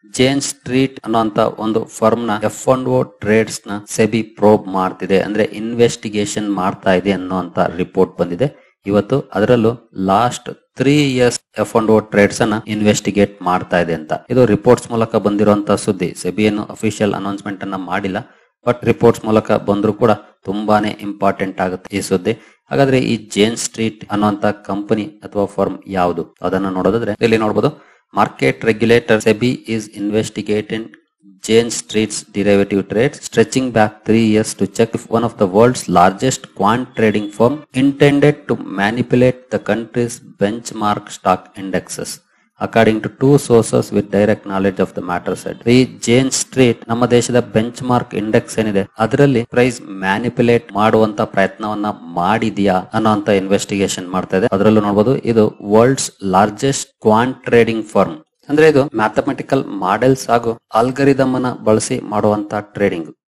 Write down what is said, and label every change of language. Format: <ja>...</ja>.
<kn>ಜೇನ್ street ಅನ್ನೋಂತ ಒಂದು firm ನ F&O trades ನ ಸೆಬಿ ಪ್ರೋಬ್ ಮಾಡ್ತಿದೆ, ಅಂದ್ರೆ ಇನ್ವೆಸ್ಟಿಗೇಷನ್ ಮಾಡ್ತಾ ಇದೆ ಅನ್ನೋಂತ ರಿಪೋರ್ಟ್ ಬಂದಿದೆ ಇವತ್ತು. ಅದರಲ್ಲೂ ಲಾಸ್ಟ್ 3 years F&O ಟ್ರೇಡ್ಸ್ ಅನ್ನ ಇನ್ವೆಸ್ಟಿಗೇಟ್ ಮಾಡ್ತಾ ಇದೆ ಅಂತ. ಇದು ರಿಪೋರ್ಟ್ಸ್ ಮೂಲಕ ಬಂದಿರುವಂತಹ ಸುದ್ದಿ. ಸೆಬಿ ಏನು ಅಫಿಷಿಯಲ್ ಅನೌನ್ಸ್ಮೆಂಟ್ ಅನ್ನ ಮಾಡಿಲ್ಲ, ಬಟ್ ರಿಪೋರ್ಟ್ಸ್ ಮೂಲಕ ಬಂದ್ರು ಕೂಡ ತುಂಬಾನೇ ಇಂಪಾರ್ಟೆಂಟ್ ಆಗುತ್ತೆ ಈ ಸುದ್ದಿ. ಹಾಗಾದ್ರೆ ಈ ಜೇನ್ ಸ್ಟ್ರೀಟ್ ಅನ್ನುವಂತ ಕಂಪನಿ ಅಥವಾ ಫರ್ಮ್ ಯಾವುದು ಅದನ್ನ ನೋಡೋದಾದ್ರೆ ಇಲ್ಲಿ ನೋಡಬಹುದು,</kn> <en>Market regulator SEBI is investigating Jane Street's derivative trades stretching back 3 years to check if one of the world's largest quant trading firm intended to manipulate the country's benchmark stock indexes. According to 2 sources with direct knowledge of the matter said.</en> <kn>ಈ Jane Street ನಮ್ಮ ದೇಶದ bench mark index ಏನಿದೆ ಅದರಲ್ಲಿ price manipulate ಮಾಡುವಂತ ಪ್ರಯತ್ನವನ್ನ ಮಾಡಿದ್ಯಾ ಅನ್ನೋಂತ investigation ಮಾಡ್ತಾ ಇದೆ. ಅದರಲ್ಲೂ ನೋಡಬಹುದು, ಇದು ವರ್ಲ್ಡ್ಸ್ ಲಾರ್ಜೆಸ್ಟ್ ಕ್ವಾಂಟ್ ಟ್ರೇಡಿಂಗ್ ಫರ್ಮ್. ಅಂದ್ರೆ ಇದು ಮ್ಯಾಥಮೆಟಿಕಲ್ ಮಾಡೆಲ್ಸ್ ಹಾಗೂ ಆಲ್ಗರಿದಮ್ ಅನ್ನ ಬಳಸಿ ಮಾಡುವಂತ ಟ್ರೇಡಿಂಗ್.</kn>